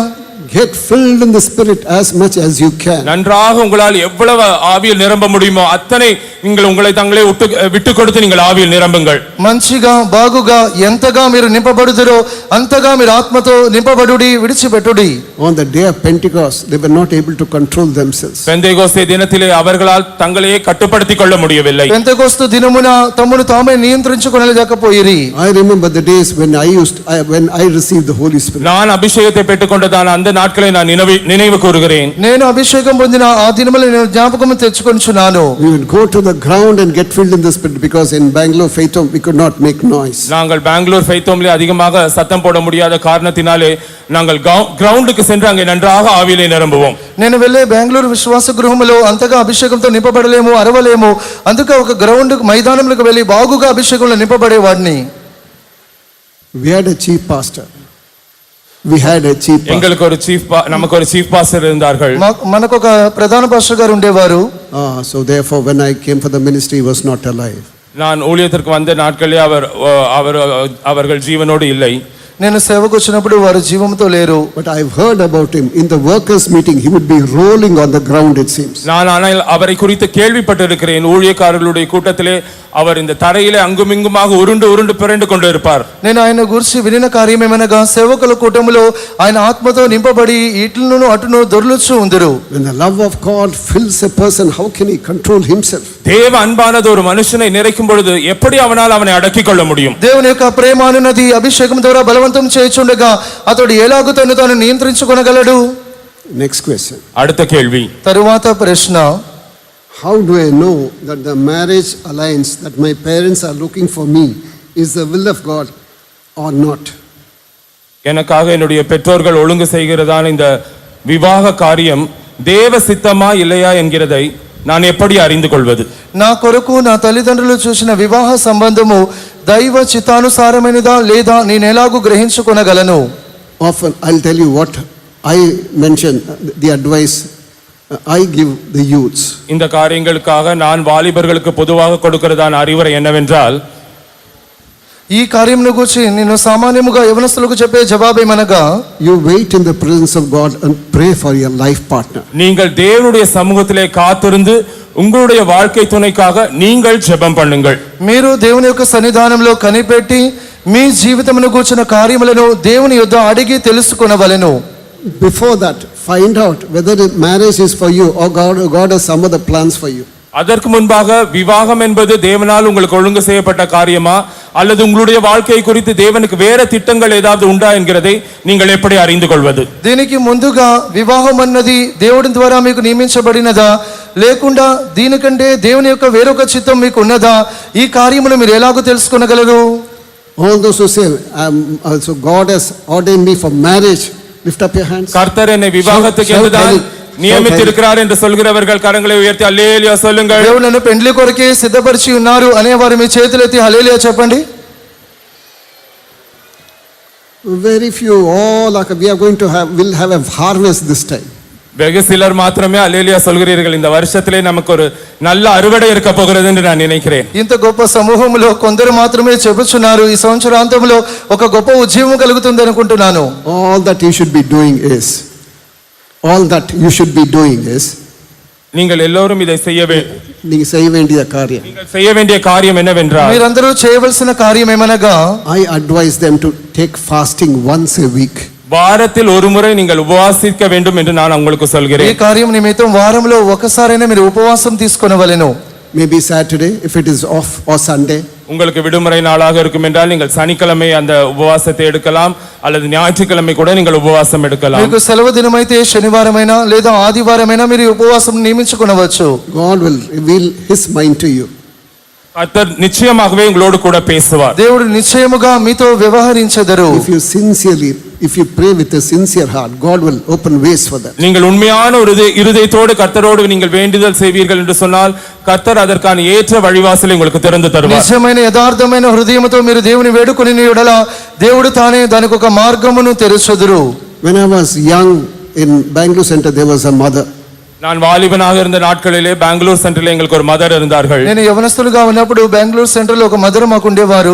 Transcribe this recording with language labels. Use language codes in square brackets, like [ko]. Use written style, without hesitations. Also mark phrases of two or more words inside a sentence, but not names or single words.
[en] Get filled in the Spirit as much as you can. [ta] நன்றாக உங்களால் எவ்வளவு ஆவியில் நிரம்ப முடியுமோ அத்தனை நீங்கள் உங்களை தங்களே விட்டு கொடுத்து நீங்கள் ஆவியில் நிரம்புங்கள். [te] మంచిగా బాగుగా ఎంతగా మీరు నింపబడుదురో అంతగా మీరు ఆత్మతో నింపబడుడి, విడిచిపెట్టుడి. [en] On the day of Pentecost, they were not able to control themselves. [ta] பெந்தேகோஸ்தே தினத்திலே அவர்களால் தங்களையே கட்டுப்படுத்திக் கொள்ள முடியவில்லை. [te] పెంతెకోస్తు దినమున తమను తామే నియంత్రించుకొనలేకపోయిరి. [en] I remember the days when I received the Holy Spirit. [ta] நான் அபிஷேகத்தை பெற்றுக்கொண்டதான அந்த நாட்களை நான் நினைவு கூறுகிறேன். [te] నేను అభిషేకం పొందిన ఆ దినములు నేను జ్ఞాపకం తెచ్చుకొనుచున్నాను. [en] We would go to the ground and get filled in the Spirit because in Bangalore Faith Home we could not make noise. [ta] நாங்கள் பெங்களூர் ஃபெய்த் ஹோம்ல அதிகமாக சத்தம் போட முடியாத காரணத்தினாலே நாங்கள் கிரவுண்டுக்கு சென்று அங்கே நன்றாக ஆவியிலே நிரம்புவோம். [te] నేను వెళ్ళే బెంగళూరు విశ్వాస గృహములో అంతగా అభిషేకంతో నింపబడలేము, అరవలేము. అందుకే ఒక గ్రౌండ్ మైదానంలోకి వెళ్ళి బాగుగా అభిషేకంలో నింపబడేవాడిని. [en] We had a chief pastor. We had a chief pastor. [ta] எங்களுக்கு ஒரு நமக்கு ஒரு [en] chief pastor [ta] இருந்தார்கள். [te] మనకు ఒక ప్రధాన పాస్టర్ గారు ఉండేవారు. [en] So therefore when I came for the ministry he was not alive. [ta] நான் ஊழியத்திற்கு வந்த நாட்களிலே அவர்கள் ஜீவனோடு இல்லை. [te] నేను సేవకు వచ్చినప్పుడు వారు జీవంతో లేరు. [en] But I've heard about him. In the workers meeting he would be rolling on the ground it seems. [ta] நான் ஆனால் அவரை குறித்து கேள்விப்பட்டிருக்கிறேன். ஊழியக்காரர்களுடைய கூட்டத்திலே அவர் இந்த தரையிலே அங்குமிங்குமாக உருண்டு பிறண்டு கொண்டு இருப்பார். [te] నేను ఆయన గురించి వినిన కార్యం ఏమనగా సేవకుల కూటములో ఆయన ఆత్మతో నింపబడి ఇట్లను అటును దొర్లుచు ఉందరు. [en] When the love of God fills a person, how can he control himself? [ta] தேவ அன்பானது ஒரு மனுஷனை நிறைக்கும் பொழுது எப்படி அவனால் அவனை அடக்கிக் கொள்ள முடியும்? [te] దేవుని యొక్క ప్రేమ అనునది అభిషేకం ద్వారా బలవంతం చేయుచుండగా అతడు ఎలాగూ తను తాను నియంత్రించుకొనగలడు? [en] Next question. [ta] அடுத்த கேள்வி. [te] తరువాత ప్రశ్న, [en] how do I know that the marriage alliance that my parents are looking for me is the will of God or not? [ta] எனக்காக என்னுடைய பெற்றோர்கள் ஒழுங்கு செய்கிறதான இந்த விவாக காரியம் தேவ சித்தமா இல்லையா என்கிறதை நான் எப்படி அறிந்து கொள்வது? [te] నా కొరకు నా తల్లిదండ్రులు చూసిన వివాహ సంబంధము దైవ చిత్తానుసారమైనదా లేదా నేను ఎలాగూ గ్రహించుకొనగలను? [en] Often I'll tell you what I mention, the advice I give the youths. [ta] இந்த காரியங்களுக்காக நான் வாலிபர்களுக்கு பொதுவாக கொடுக்கிறதான அறிவுரை என்னவென்றால், [te] ఈ కార్యమును గురించి నేను సామాన్యముగా యవనస్తులకు చెప్పే జవాబేమనగా, [en] you wait in the presence of God and pray for your life partner. [ta] நீங்கள் தேவனுடைய சமூகத்திலே காத்திருந்து உங்களுடைய வாழ்க்கை துணைக்காக நீங்கள் ஜெபம் பண்ணுங்கள். [te] మీరు దేవుని యొక్క సన్నిధానంలో కనిపెట్టి మీ జీవితమును గూర్చిన కార్యములను దేవుని యొద్ద అడిగి తెలుసుకొనవలెను. [en] Before that, find out whether the marriage is for you or God has some other plans for you. [ta] அதற்கு முன்பாக விவாகம் என்பது தேவனால் உங்களுக்கு ஒழுங்கு செய்யப்பட்ட காரியமா அல்லது உங்களுடைய வாழ்க்கை குறித்து தேவனுக்கு வேற திட்டங்கள் ஏதாவது உண்டா என்கிறதை நீங்கள் எப்படி அறிந்து கொள்வது? [te] దీనికి ముందుగా వివాహం అన్నది దేవుడి ద్వారా మీకు నియమించబడినదా లేకుండా దీనికంటే దేవుని యొక్క వేరొక చిత్తం మీకు ఉన్నదా? ఈ కార్యమును మీరు ఎలాగో తెలుసుకొనగలరు? [en] All those who say, so God has ordained me for marriage, lift up your hands. [ta] கர்த்தர் என்னை விவாகத்துக்கு என்றுதான் నియమితిరుக்கிறார் என்று சொல்கிறவர்கள் கரங்களை உயர்த்தி அல்லேலூயா சொல்லுங்கள். [te] దేవుడు నన్ను పెండ్లి కొరకే సిద్ధపరిచి ఉన్నారు అనేవారు మీ చేతులెత్తి హల్లెలూయా చెప్పండి. [en] Very few, all like we are going to will have a harvest this time. [ta] வெகு சிலர் மாத்திரமே அல்லேலூயா சொல்கிறீர்கள். இந்த வருஷத்திலே நமக்கு ஒரு நல்ல அறுவடை இருக்க போகிறது என்று நான் நினைக்கிறேன். [te] ఇంత గొప్ప సమూహంలో కొందరు మాత్రమే చెబుతున్నారు ఈ సంవత్సరాంతంలో ఒక గొప్ప ఉద్యమం కలుగుతుంది అనుకుంటున్నాను. [en] All that you should be doing is [ta] நீங்கள் எல்லோரும் இதை செய்ய நீங்க செய்ய வேண்டிய காரியம். நீங்கள் செய்ய வேண்டிய காரியம் என்னவென்றால், [te] మీరందరూ చేయవలసిన కార్యం ఏమనగా, [en] I advise them to take fasting once a week. [ta] வாரத்தில் ஒரு முறை நீங்கள் உபவாசிக்க வேண்டும் என்று நான் உங்களுக்கு [te] ఈ [ta] சொல்கிறேன். [te] కార్యం నిమిత్తం వారంలో ఒకసారైనా మీరు ఉపవాసం తీసుకొనవలెను. [en] Maybe Saturday if it is off or Sunday. [ta] உங்களுக்கு விடுமுறை நாளாக இருக்கும் என்றால் நீங்கள் சனிக்கிழமை அந்த உபவாசத்தை எடுக்கலாம் அல்லது ஞாயிற்றுக்கிழமை கூட நீங்கள் உபவாசம் எடுக்கலாம். [te] మీకు సెలవు దినమైతే శనివారమైనా లేదా ఆదివారమైనా మీరు ఈ ఉపవాసం నియమించుకొనవచ్చు. [en] God will reveal his mind to you. [ta] கர்த்தர் நிச்சயமாகவே உங்களோடு கூட பேசுவார். [te] దేవుడు నిశ్చయముగా మీతో వ్యవహరించెదరు. [en] If you pray with a sincere heart, God will open ways for that. [ta] நீங்கள் உண்மையான ஒரு இருதயத்தோடு கர்த்தரோடு நீங்கள் வேண்டுதல் செய்வீர்கள் என்று சொன்னால் கர்த்தர் அதற்கான ஏற்ற வழிவாசலை உங்களுக்கு திறந்து தருவார். [te] నిజమైన యథార్థమైన హృదయముతో మీరు దేవుని వేడుకొని యెడల దేవుడు తానే దానికి ఒక మార్గమును తెరుచుదురు. [en] When I was young in Bangalore Center, there was a mother. [ta] நான் வாலிபனாக இருந்த நாட்களிலே பெங்களூர் சென்டரில் எங்களுக்கு ஒரு மதர் இருந்தார்கள். [te] నేను యవనస్తులుగా ఉన్నప్పుడు బెంగళూరు సెంటర్ లో ఒక మదర్ మాకు ఉండేవారు.